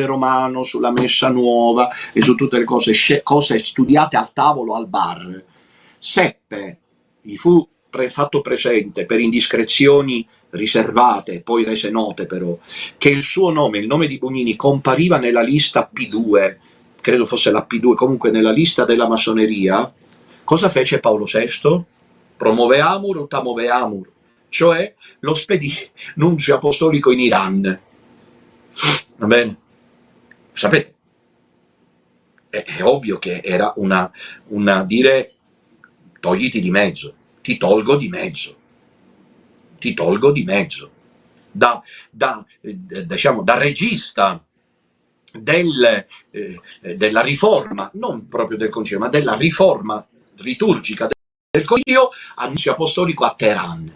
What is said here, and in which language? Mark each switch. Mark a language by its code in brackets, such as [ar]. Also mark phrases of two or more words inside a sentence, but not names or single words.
[it] romano, sulla messa nuova e su tutte le cose studiate al tavolo al bar, seppe, gli fu fatto presente per indiscrezioni riservate, poi rese note però, che il suo nome, il nome di Bugnini, compariva nella lista P2, credo fosse la P2, comunque nella lista della massoneria. Cosa fece Paolo VI? [la] Promoveamur ut amoveamur, [it] cioè lo spedì nunzio apostolico in Iran. Va bene? Sapete? È ovvio che era una dire togliti di mezzo, ti tolgo di mezzo, diciamo, da regista della riforma, non proprio del concilio, ma della riforma liturgica del concilio, annunzio apostolico a Teheran.